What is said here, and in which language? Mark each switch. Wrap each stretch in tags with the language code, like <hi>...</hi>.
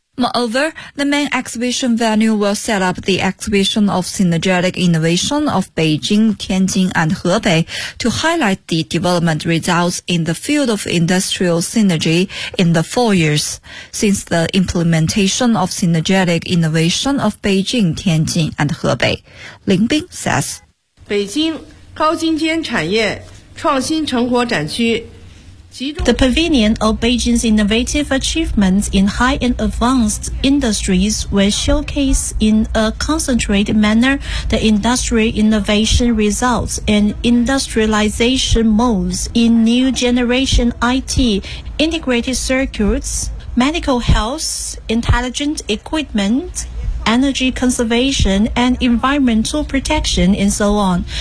<en>Moreover, the main exhibition venue will set up the exhibition of synergetic innovation of Beijing, Tianjin, and Hebei to highlight the development results in the field of industrial synergy in the 4 years since the implementation of synergetic innovation of Beijing, Tianjin, and Hebei. Lin Bing says,</en> <zh>北京高精尖产业创新成果展区。</zh> <en>The Pavilion of Beijing's Innovative Achievements in High and Advanced Industries will showcase in a concentrated manner the industrial innovation results and industrialization modes in new generation IT, integrated circuits, medical health, intelligent equipment,energy conservation and environmental protection and so on.</en>